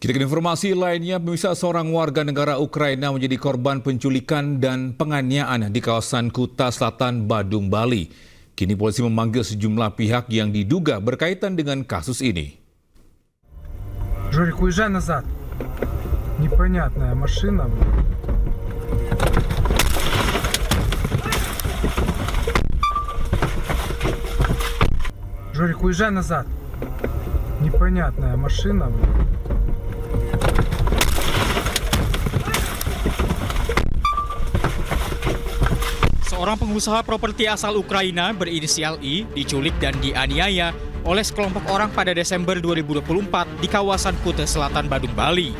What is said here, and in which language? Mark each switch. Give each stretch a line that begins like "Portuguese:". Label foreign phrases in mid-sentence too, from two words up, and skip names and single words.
Indonesian: Kita ke informasi lainnya, pemirsa, seorang warga negara Ukraina menjadi korban penculikan dan penganiayaan di kawasan Kuta Selatan, Badung, Bali. Kini polisi memanggil sejumlah pihak yang diduga berkaitan dengan kasus ini.
Russian: Жорик, уезжай назад. Непонятная машина. Жорик, уезжай назад. Непонятная машина.
Indonesian: Seorang pengusaha properti asal Ukraina berinisial I diculik dan dianiaya oleh sekelompok orang pada Desember 2024 di kawasan Kuta Selatan, Badung, Bali.